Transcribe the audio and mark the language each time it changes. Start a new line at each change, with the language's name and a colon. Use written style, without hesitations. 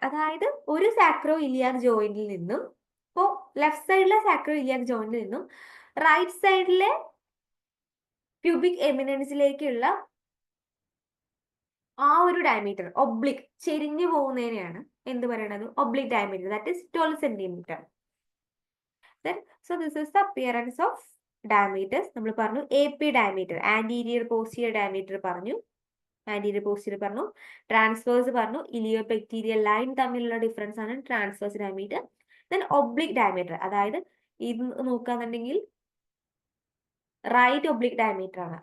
Malayalam: അതായത് ഒരു സാക്രോയിലിയാക് ജോയിന്റിൽ നിന്നും, ഇപ്പോൾ ലെഫ്റ്റ് സൈഡിലെ സാക്രോയിലിയാക് ജോയിന്റിൽ നിന്നും റൈറ്റ് സൈഡിലെ പ്യൂബിക് എമിനൻസിലേക്കുള്ള ആ ഒരു ഡയമീറ്റർ ഒബ്ലിക് ചെരിഞ്ഞു പോകുന്നതിനെയാണ് എന്ത് പറയണത്, oblique diameter.
English: That is 12 centimetre. Then so this is the appearance of diameters.
Malayalam: നമ്മൾ പറഞ്ഞു A P diameter, anterior posterior diameter പറഞ്ഞു, ആന്റീരിയർ പോസ്റ്റീരിയർ പറഞ്ഞു, ട്രാൻസ്വേഴ്സ് പറഞ്ഞു, ഇലിയോപെക്ടീരിയൽ ലൈൻ തമ്മിലുള്ള ഡിഫറൻസ് ആണ് transverse diameter. Then oblique diameter, അതായത് ഇത് നോക്കാന്നുണ്ടെങ്കിൽ റൈറ്റ് ഒബ്ലിക് ഡയമീറ്റർ ആണ്.